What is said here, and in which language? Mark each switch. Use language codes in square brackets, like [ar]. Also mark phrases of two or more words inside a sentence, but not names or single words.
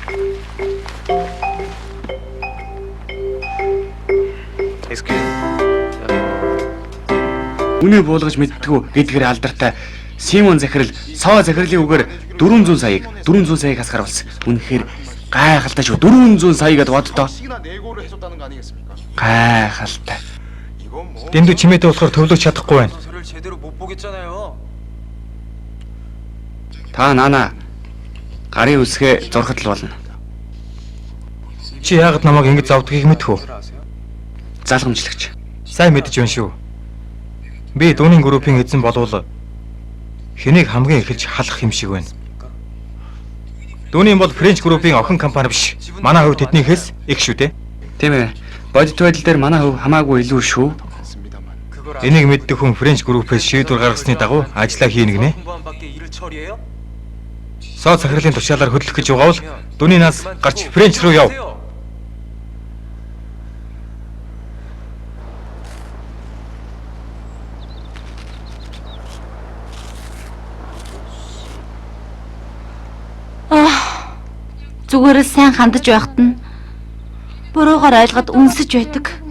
[mn] Үнэ буулгаж мэдтгүү гэдгээр алдартай Симон захирал соо захирлын үгээр 400 саяг хасгаруулсан. Үнэхээр гайхалтай шүү. 400 сая гэдээ боддоо. Гайхалтай. Дэндүү чимээтэй болохоор төвлөж чадахгүй байна. [ko] 소리를 제대로 못 보겠잖아요. [mn] Та наана гарын үсгээ зурхад л болно. Чи яагаад намайг ингэж завдгийг мэдхүү? Залгамжлагч. Сайн мэдэж байна шүү. Би дүүний группийн эзэн болвол хэнийг хамгийн эхэлж халах юм шиг байна. Дүүний бол Френч группийн охин компани биш. Манай хувьд тэднийхээс их шүү дээ. Тийм ээ. Бодит байдал дээр манай хөв хамаагүй илүү шүү. Энийг мэддэг хүн Френч группээс шийдвэр гаргасны дагуу ажиллаа хийнэ гинэ. [ko] 공부함밖에 일을 처리해요? [mn] Соо захирлын тушаалаар хөдлөх гэж байгаа бол дүүний нас гарч Френч руу яв. зүгээр л сайн хандаж байхад нь буруугаар ойлгоод үнсэж байдаг.